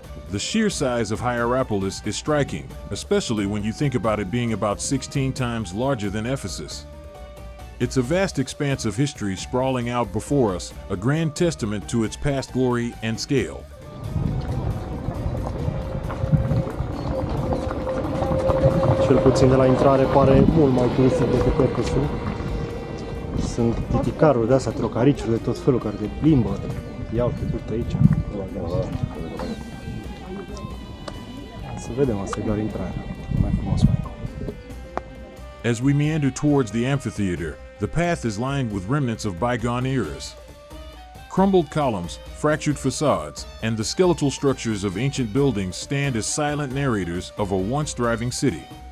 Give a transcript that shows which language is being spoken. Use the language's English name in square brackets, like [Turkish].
[English] The sheer size of Hierapolis is striking, especially when you think about it being about 16 times larger than Ephesus. It's a vast expanse of history sprawling out before us, a grand testament to its past glory and scale. [Romanian] Cel puțin de la intrare pare mult mai turistic decât Ephesul. Sunt titicaruri de astea, trocariciuri de tot felul care te plimbă. Ia uite, uite aici. Să vedem, asta e doar intrarea. Mai frumos. [English] As we meander towards the amphitheater, the path is lined with remnants of bygone eras. Crumbled columns, fractured facades, and the skeletal structures of ancient buildings stand as silent narrators of a once thriving city.